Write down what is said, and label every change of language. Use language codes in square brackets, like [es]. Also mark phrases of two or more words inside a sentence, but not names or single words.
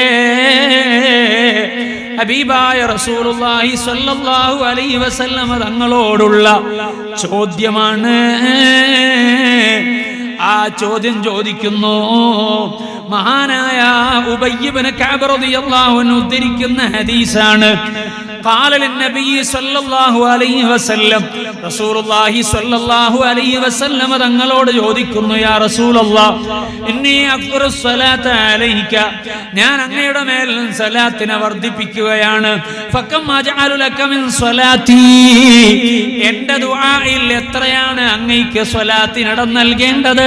[ml] ഹബീബായ [ar] رسول الله صلى الله عليه وسلم [ml] തങ്ങളോടുള്ള ചോദ്യമാണ്. ആ ചോദ്യം ചോദിക്കുന്നു മഹാനായ ഉബയ്യ് ഇബ്നു കഅബ് [ar] رضي الله عنه [ml] ഉദ്ധരിക്കുന്ന ഹദീസാണ്. [ar] قال للنبي صلى الله عليه وسلم, رسول الله صلى الله عليه وسلم [ml] തങ്ങളോട് ചോദിക്കുന്നു, [ar] يا رسول الله، إني أكثر الصلاة عليك, [ml] ഞാൻ അങ്ങയുടെ മേൽ സ്വലാത്തിനെ വർദ്ധിപ്പിക്കുകയാണ്. [ar] فكم أجعل لك من صلاتي, [ml] എൻ്റെ ദുആയിൽ എത്രയാണ് അങ്ങയ്ക്ക് സ്വലാത്തിനിടം നൽകേണ്ടത്?